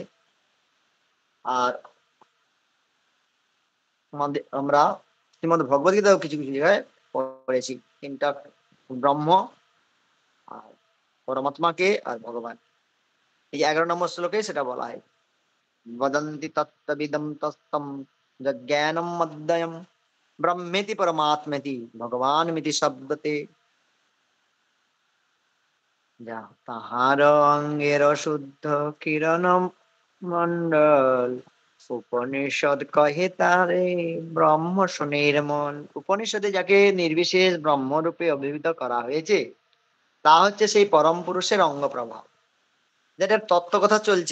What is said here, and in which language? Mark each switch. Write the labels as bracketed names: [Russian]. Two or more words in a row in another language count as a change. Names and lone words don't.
[Bangla] আর আমরা শ্রীমদ্ ভগবত গীতাও কিছু কিছু জায়গায় পড়েছি তিনটা, ব্রহ্ম আর পরমাত্মাকে আর ভগবান। এই 11 নম্বর শ্লোকে সেটা বলা হয়, [Sanskrit] वदन्ति तत्त्वविदं तत्त्वं यज्ञानं मद्दयं ब्रह्मेति परमात्मेति भगवानमिति शब्दते। [Bangla] যা তাহার অঙ্গের শুদ্ধ কিরণ মন্ডল, উপনিষদ কহে তারে ব্রহ্ম সুনির্মল। উপনিষদে যাকে নির্বিশেষ ব্রহ্মরূপে অভিহিত করা হয়েছে তা হচ্ছে সেই পরম পুরুষের অঙ্গ প্রভাব, যেটার তত্ত্ব কথা চলছে।